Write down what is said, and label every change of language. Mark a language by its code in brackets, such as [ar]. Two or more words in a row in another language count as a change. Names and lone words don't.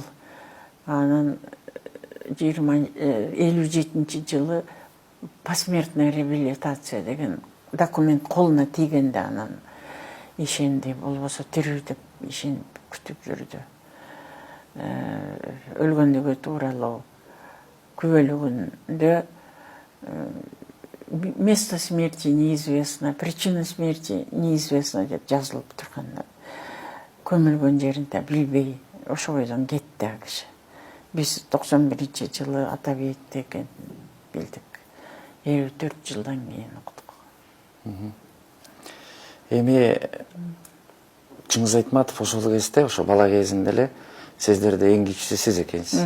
[ky] Анан 57-жылы [ru] посмертная реабилитация [ky] деген документ колуна тийгенде анан ишенди, болбосо тирүү деп ишенип күтүп жүрдү. Өлгөндүгө тууралуу күбөлүгүндө [ru] место смерти неизвестно, причина смерти неизвестна [ky] деп жазылып турган. Көмүлгөн жеринде билбей, ошо бойдон кетти а киши. Биз 91-жылы Атабейитте экен билдик. 54 жылдан кийин уктук. Эми Чыңгыз Айтматов ошол кезде, ошо бала кезинде эле сиздерде эң кичүүсү сиз экенсиз.